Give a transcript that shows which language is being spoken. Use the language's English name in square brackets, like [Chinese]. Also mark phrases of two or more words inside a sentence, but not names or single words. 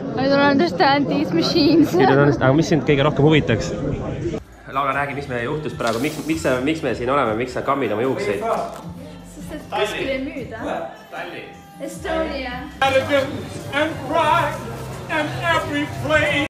[English] I don't understand these machines. [Estonian] Aga mis sind kõige rohkem huvitaks? Laura, räägi, mis me juhtus praegu, miks me siin oleme, miks sa kammid oma juukseid? Sest et kuskil ei müüda. Estonia. [English] And pride and every flame.